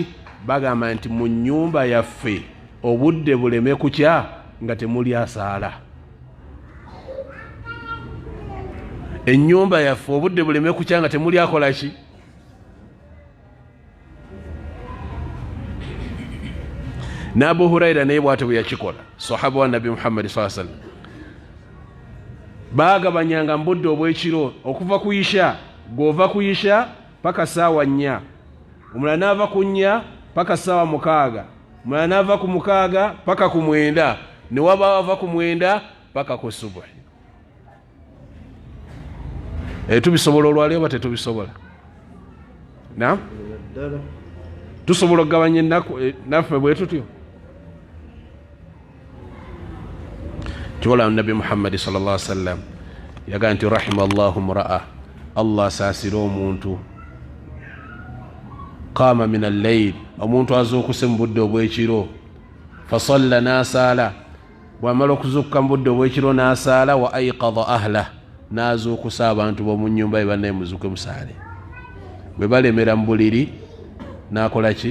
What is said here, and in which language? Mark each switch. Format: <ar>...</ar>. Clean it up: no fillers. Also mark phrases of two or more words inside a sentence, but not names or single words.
<lg>Bagamba nti mu nnyumba yaffe obudde buleme kukya nga temuli asaala. Ennyumba yaffe obudde buleme kukya nga temuli akola ki? N'Abu Huraira naye bw'atyo bwe yakikola, sahaba wa Nabi Muhammad</lg> <ar>صلى الله عليه وسلم.</ar> <lg>Baagabanyanga mu budde obw'ekiro okuva ku isha, gw'ova ku isha paka saawa 4, omulala n'ava ku 4 paka saawa 6, omulala n'ava ku 6 paka ku 9, ne waba ava ku 9 paka ku subuhi. Tubisobola olwaleero oba tetubisobola? Naam, tusobola okugabanya ennaku naffe bwe tutyo? Kibola Nabi Muhammad</lg> <ar>صلى الله عليه وسلم</ar> <lg>yagaa nti</lg> <ar>رحم الله امرأ,</ar> <lg>Allah asaasira omuntu</lg> <ar>قام من الليل,</ar> <lg>omuntu azuukuse mu budde obw'ekiro, fasalla n'asaala, bw'amala okuzuukuka mu budde obw'ekiro n'asaala,</lg> <ar>وأيقظ أهله,</ar> <lg>n'azuukusa abantu b'omu nnyumba ye bannaye muzuuke musaale. Bwe balemera mu buliri n'akola ki?</lg>